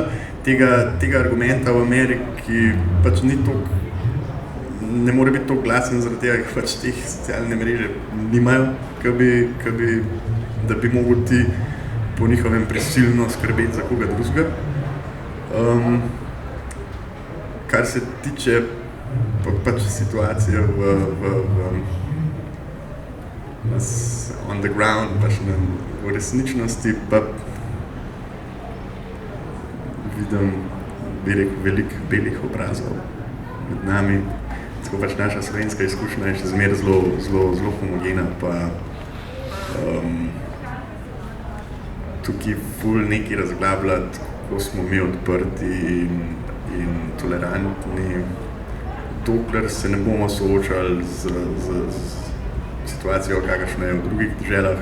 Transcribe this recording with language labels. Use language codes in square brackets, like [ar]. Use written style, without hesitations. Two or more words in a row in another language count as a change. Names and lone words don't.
[sl] Tega argumenta v Ameriki pač ni toliko, ne more biti toliko glasen zaradi tega, ker pač teh socialne mreže nimajo, da bi mogli ti po njihovem prisilno skrbeti za koga drugega. Kar se tiče pač situacije [en] on the ground, [sl] pač v resničnosti pa vidim, bi rekel, veliko belih obrazov med nami. Tako pač naša slovenska izkušnja je še zmeraj zelo homogena, pa tukaj ful nekaj razglabljati, kako smo mi odprti in tolerantni, dokler se ne bomo soočali z situacijo, kakršna je v drugih deželah.